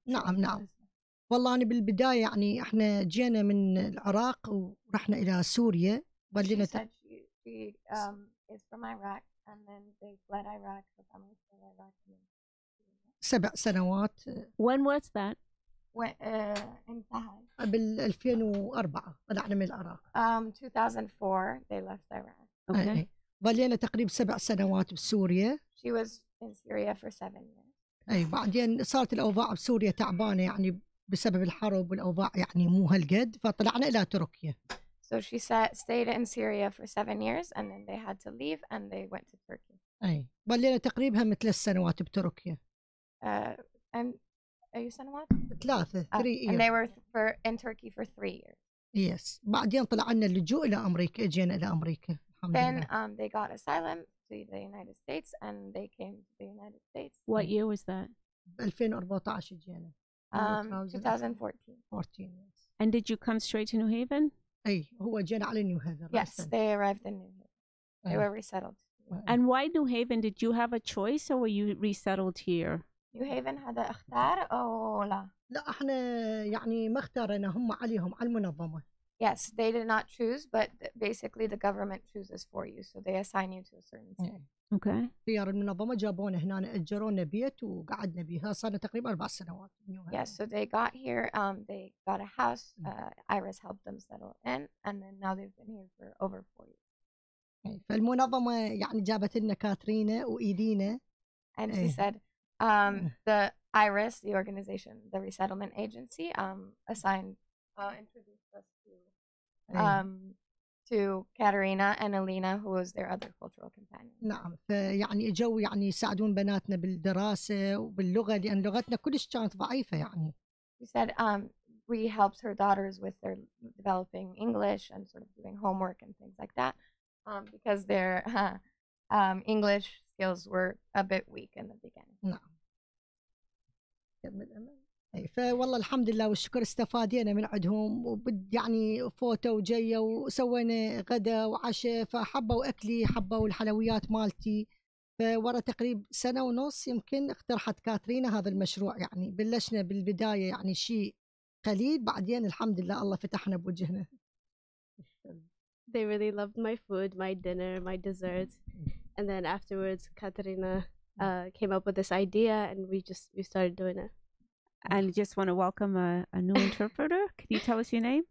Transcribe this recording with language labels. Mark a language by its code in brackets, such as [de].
[ar] نعم والله أنا بالبداية يعني إحنا جينا من العراق ورحنا إلى سوريا. [en] She said she is from Iraq, and then they fled Iraq. The family fled Iraq. [ar] 7 سنوات. [en] When was that? [ar] انتهى. قبل 2004 طلعنا من العراق. [en] 2004 they left Iraq. Okay. [ar] ظلينا تقريبا 7 سنوات بسوريا. [en] She was in Syria for 7 years. [ar] أي بعدين صارت الأوضاع بسوريا تعبانة يعني بسبب الحرب والأوضاع يعني مو هالقد فطلعنا إلى تركيا. [en] So she stayed in Syria for 7 years, and then they had to leave, and they went to Turkey. [ar] أي ظلينا تقريبا هم 3 سنوات بتركيا. [en] And [ar] أي سنوات؟ [en] 3 years. And they were in Turkey for 3 years. Yes. [ar] بعدين طلعنا اللجوء إلى أمريكا، جينا إلى أمريكا. [en] Then they got asylum to the United States, and they came to the United States. What year was that? [ar] 2014 جينا. [en] 2014. 14 yes. And did you come straight to New Haven? [ar] أي هو جينا على نيو هيفن. [en] Yes, they arrived in New Haven. They were resettled. And why New Haven? Did you have a choice, or were you resettled here? [ar] New Haven هذا اختار أو لا؟ لا احنا يعني ما اختارنا، هم عليهم على المنظمة. [en] Yes, they did not choose, but basically the government chooses for you, so they assign you to a certain city. Okay. [ar] خيار المنظمة جابونا هنا أجرونا بيت وقعدنا بيها صارنا تقريبا 4 سنوات. [en] Yes, so they got here, they got a house, Iris helped them settle in, and then now they've been here for over 4 years. [ar] فالمنظمة يعني جابت لنا كاترينا وإيدينا. [en] And she said, the Iris, the organization, the resettlement agency, introduced us to Katerina and Alina, who was their other cultural companion. [ar] نعم فيعني اجوا يعني يساعدون بناتنا بالدراسة وباللغة لأن لغتنا كلش كانت ضعيفة يعني. [en] She said we helped her daughters with their developing English and sort of doing homework and things like that because their English skills were a bit weak in the beginning. [ar] نعم. فوالله الحمد لله والشكر استفادينا من عندهم يعني فوتوا وجية وسوينا غدا وعشاء فحبوا أكلي حبوا الحلويات مالتي. فورا تقريبا سنة ونص يمكن اقترحت كاترينا هذا المشروع يعني بلشنا بالبداية يعني شيء قليل بعدين الحمد لله الله فتحنا بوجهنا. [en] They really loved my food, my dinner, my desserts, and then afterwards Katerina came up with this idea and we started doing it. I just want to welcome a new interpreter. Can you tell us your name?